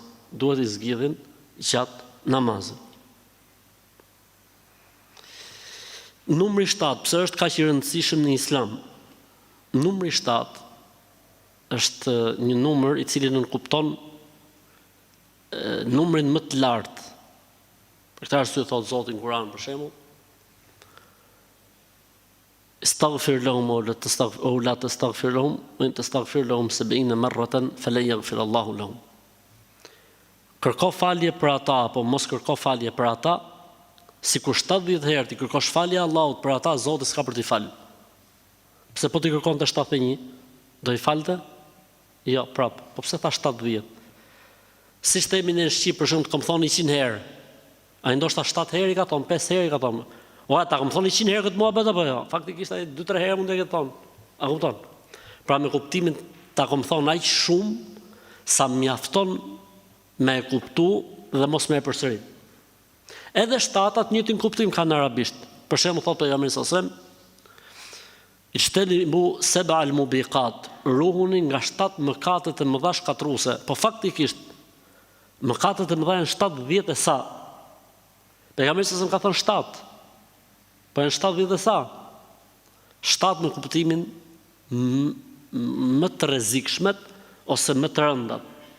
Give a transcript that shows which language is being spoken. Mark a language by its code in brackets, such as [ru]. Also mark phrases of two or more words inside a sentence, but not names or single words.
[sq] Duhet i zgjidhin gjatë namazit. Numri 7, pse është kaq i rëndësishëm në Islam? Numri 7 është një numër i cili nënkupton numrin më të lartë. Për këtë arsye thot Zoti në Kur'an për shembull, [ar] استغفر لهم أو لا تستغفر لهم، وإن تستغفر لهم 70 مرة فلن يغفر الله لهم. [sq] kërko falje për ata, apo mos kërko falje për ata, si kur 70 herë ti kërkosh falje Allahut për ata, Zoti s'ka për t'i falë. Pse po t'i kërkon të 71, do i falte? Jo, prap, po pse tha 70? Si shtemi në Shqipë, për shumë të kom thonë 100 herë, a i ndoshta 7 herë i ka thonë, 5 herë i ka thonë, o ta kom thonë 100 herë këtë mua bete, apo jo, faktikisht a i 2-3 herë mund e këtë thonë, a kupton? Pra me kuptimin ta kom thonë aq shumë, sa mjafton me e kuptu dhe mos me e përsërit. Edhe shtatat njëtin kuptim kanë në arabisht. Për shembull thotë pejgamberi [ar] صلى الله عليه وسلم، اجتنبوا السبع الموبقات, [sq] ruhuni nga 7 mëkatet e mëdha shkatruese. Po faktikisht mëkatet e mëdha janë 70 e sa. Pejgamberi [ar] صلى الله عليه وسلم [sq] ka thënë 7. Po janë 70 e sa. 7 në kuptimin më të rrezikshmet ose më të rëndat.